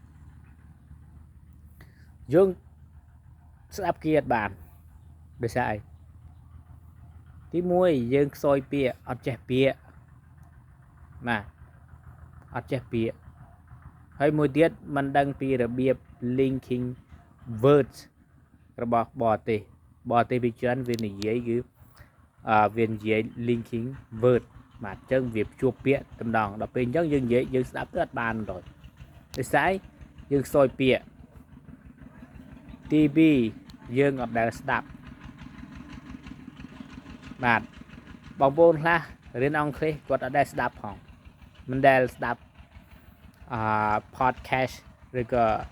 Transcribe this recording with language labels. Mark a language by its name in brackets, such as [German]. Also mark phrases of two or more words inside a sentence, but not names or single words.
[Khmer] យើងស្ដាប់គេអត់បានដោយសារអីទី1យើងខ្សោយពាក្យអត់ចេះពាក្យបាទអត់ចេះពាក្យហើយមួយ ទៀតមិនដឹងពីរបៀប [English] linking words [Khmer] របស់បរទេសពីច្រើនវានិយាយគឺវានិយាយ [English] linking word [Khmer] បាទអញ្ចឹងវាភ្ជាប់ពាក្យតម្ដងដល់ពេលអញ្ចឹងយើងនិយាយយើងស្ដាប់ទៅអត់បានដល់ដោយសារយើងខ្សោយពាក្យទី2យើងអត់ដែលស្ដាប់ បាទបងប្អូនខ្លះរៀនអង់គ្លេសគាត់អត់ដែលស្ដាប់ផងមិនដែលស្ដាប់podcast ឬក៏